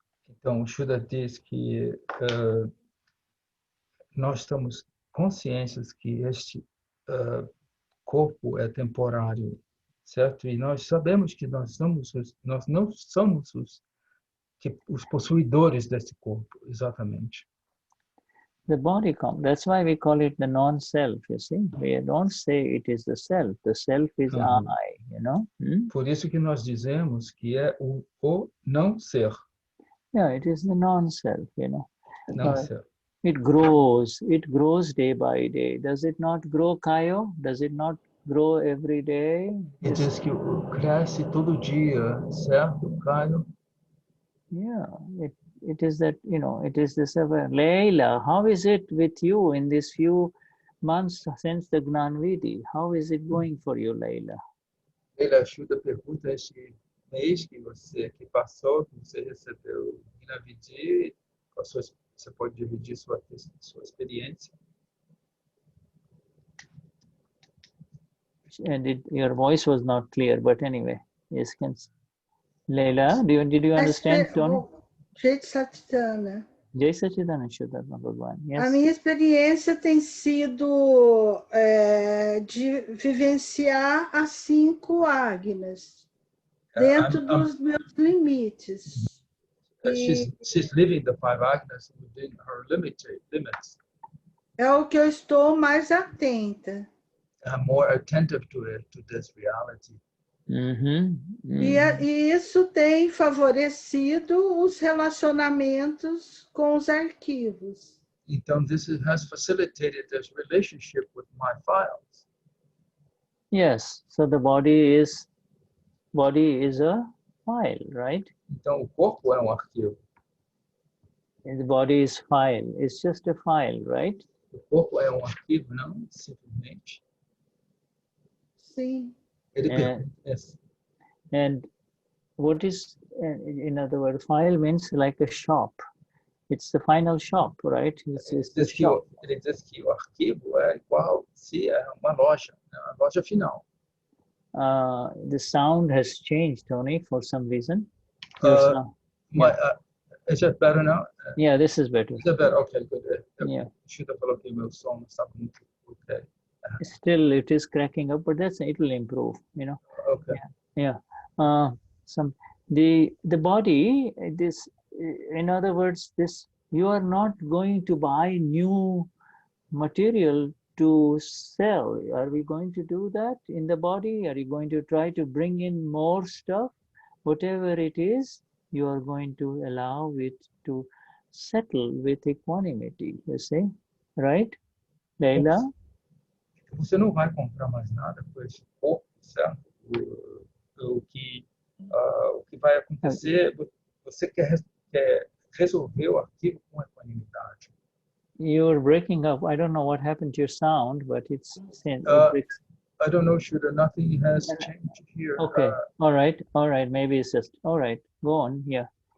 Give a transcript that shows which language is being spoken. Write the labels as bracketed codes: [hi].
[pt] Então, o Shuddha diz que nós estamos conscientes que este corpo é temporário, certo? E nós sabemos que nós não somos os possuidores desse corpo, exatamente. [en] The body that's why we call it the non-self, you see. We don't say it is the self. The self is I, [pt] Por isso que nós dizemos que é o não ser. [en] Yeah, it is the non-self, [pt] Não ser. [en] It grows day by day. Does it not grow, Kayo? Does it not grow every day? [pt] E diz que cresce todo dia, certo, Caio? [en] Yeah, it is that, it is this awareness. Leila, how is it with you in these few months since the Gnanvidhi? How is it going for you, Leila? [pt] Leila, Shuddha pergunta este mês que passou, que você recebeu o Gnanvidhi, você pode dividir sua experiência? [en] And your voice was not clear, but anyway, yes, Leila, did you understand, Tony? Jai Satchidana. Jai Satchidana, Vishuddhatma Bhagwan. Yes. [pt] A minha experiência tem sido de vivenciar as 5 ágnas dentro dos meus limites. [en] She's living the 5 agnas within her limits. [pt] É o que eu estou mais atenta. [en] I'm more attentive to this reality. [pt] E isso tem favorecido os relacionamentos com os arquivos. Então, [en] this has facilitated this relationship with my files. Yes, so the body is a file, right? [pt] Então, o corpo é arquivo. [en] And the body is file. It's just a file, right? [pt] O corpo é arquivo, não simplesmente. Sim. [en] Yes. And what is, in other words, file means like a shop. It's the final shop, right? It's the shop. [pt] Ele diz que o arquivo é igual se é uma loja, a loja final. [en] The sound has changed, Tony, for some reason. Is it better now? Yeah, this is better. Is it better? Okay, good. Yeah. Should have [pt] falado que meu som estava muito. [en] Okay. Still, it is cracking up, but it will improve. Okay. Yeah. The body. This, in other words, this you are not going to buy new material to sell. Are we going to do that in the body? Are you going to try to bring in more stuff? Whatever it is, you are going to allow it to settle with equanimity, you see, right, Leila? [pt] Você não vai comprar mais nada com esse corpo, certo? O que vai acontecer, você quer resolver o arquivo com equanimidade. [en] You're breaking up. I don't know what happened to your sound, but it's I don't know, Shuddha, nothing has changed here. Okay, all right. Maybe it's just, all right, go on, yeah.